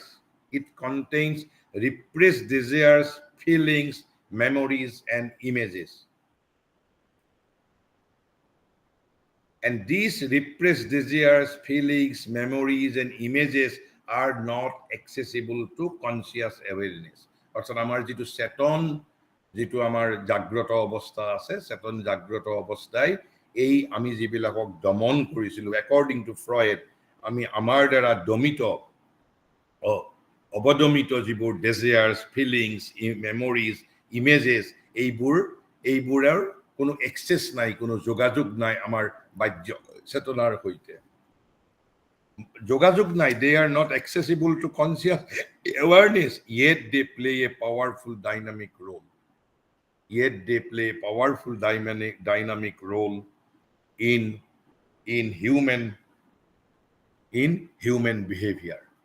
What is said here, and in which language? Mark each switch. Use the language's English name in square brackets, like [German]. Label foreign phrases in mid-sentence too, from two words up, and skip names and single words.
[English] It contains repressed desires, feelings, memories, and images. And these repressed desires, feelings, memories, and images are not accessible to conscious awareness. [Assamese] অর্থাৎ আমার যেটো চেতন, যেটো আমার জাগ্রত অবস্থা আছে, চেতন জাগ্রত অবস্থায় এই আমি যিবিলাকক দমন কৰিছিলো, [English] according to Freud, [Assamese] আমি আমাৰ দ্বাৰা দমিত অবদমিত যিবোৰ [English] desires, feelings, memories, images, [Assamese] এইবোৰৰ কোনো এক্সেস নাই, কোনো যোগাযোগ নাই আমাৰ বাহ্য চেতনাৰ সৈতে, যোগাযোগ নাই. [English] They are not accessible to conscious awareness, yet they play a powerful dynamic role. In human behavior.